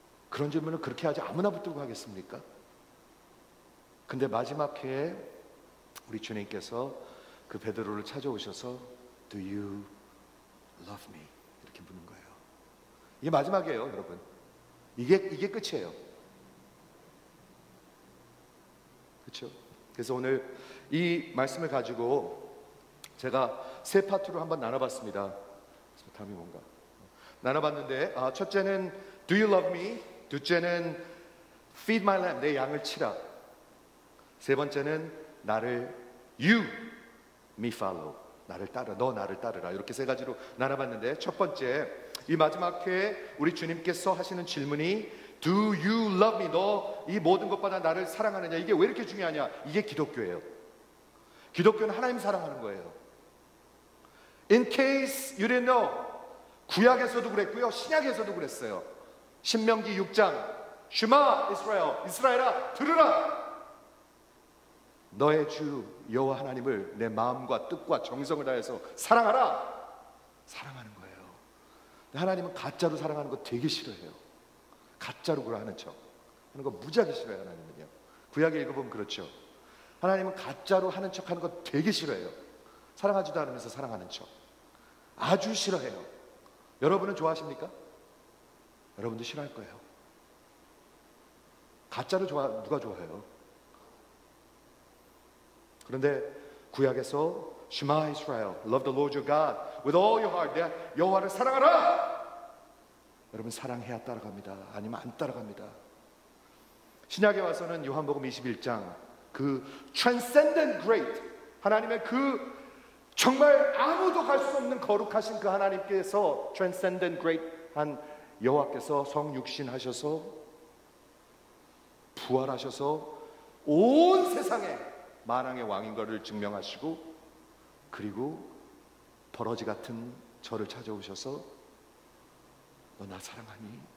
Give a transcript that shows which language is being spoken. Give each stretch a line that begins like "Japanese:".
Korean: 그런 질문을 그렇게 하지 아무나 붙들고 하겠습니까? 근데 마지막 회에 우리 주님께서 그 베드로를 찾아오셔서
English: Do you love me?
Korean: 이렇게 묻는 거예요. 이게 마지막이에요, 여러분. 이게 끝이에요. 그렇죠? 그래서 오늘 이 말씀을 가지고 제가 세 파트로 한번 나눠봤습니다. 다음이 뭔가? 나눠봤는데 첫째는
English: Do you love me?
Korean: 둘째는
English: Feed my lamb,
Korean: 내 양을 치라. 세 번째는 나를 You me follow, 나를 따라, 너 나를 따르라. 이렇게 세 가지로 나눠봤는데 첫 번째, 이 마지막 회에 우리 주님께서 하시는 질문이
English: Do you love me?
Korean: 너 이 모든 것보다 나를 사랑하느냐? 이게 왜 이렇게 중요하냐? 이게 기독교예요. 기독교는 하나님 사랑하는 거예요.
English: In case you didn't know,
Korean: 구약에서도 그랬고요, 신약에서도 그랬어요. 신명기 6장 슈마 이스라엘, 이스라엘아 들으라. 너의 주 여호와 하나님을 내 마음과 뜻과 정성을 다해서 사랑하라. 사랑하는 거예요. 하나님은 가짜로 사랑하는 거 되게 싫어해요. 가짜로 그러 하는 척 하는 거 무지하게 싫어해요. 하나님은요. 구약에 읽어보면 그렇죠. 하나님은 가짜로 하는 척 하는 거 되게 싫어해요. 사랑하지도 않으면서 사랑하는 척 아주 싫어해요. 여러분은 좋아하십니까? 여러분도 싫어할 거예요. 가짜로 누가 좋아해요? 그런데 구약에서
English: Shema Israel, love the Lord your God with all your heart.
Korean: 내 여호와를 사랑하라. 여러분 사랑해야 따라갑니다. 아니면 안 따라갑니다. 신약에 와서는 요한복음 21장 그 transcendent great 하나님의 그 정말 아무도 갈 수 없는 거룩하신 그 하나님께서 transcendent great 한 여호와께서 성육신 하셔서 부활하셔서 온 세상에 만왕의 왕인 것을 증명하시고 그리고 버러지 같은 저를 찾아오셔서 너 나 사랑하니?